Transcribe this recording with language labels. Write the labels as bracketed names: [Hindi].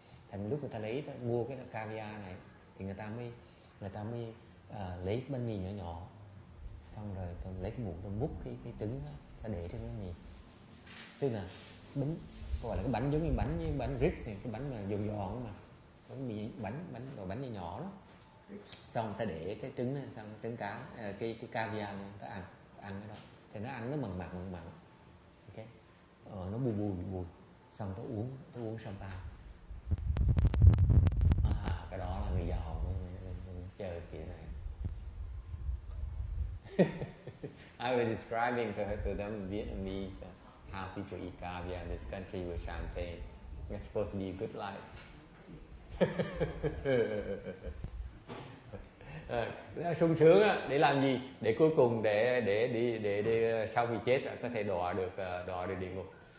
[Vietnamese] Thành lúc người ta mua cái caviar này thì người ta mới lấy bánh mì nhỏ nhỏ, xong rồi tôi lấy cái muỗng tôi múc cái trứng đó, ta để trên cái mì, tức là bánh, gọi là cái bánh giống như bánh Ritz, cái bánh mà giòn giòn mà bánh mì, bánh nhỏ nhỏ đó, xong ta để cái trứng này, xong trứng cá, cái caviar này, ta ăn cái đó thì nó ăn nó mặn, ok, nó bùi, xong ta uống champagne. Cái đó là người giàu mới chơi kiểu này. [English] I was describing to them in Vietnamese how people eat caviar in this country with champagne. It's supposed to be a good life. [Vietnamese] Sung sướng á, để làm gì? Để cuối cùng để sau khi chết có thể đọa được địa ngục.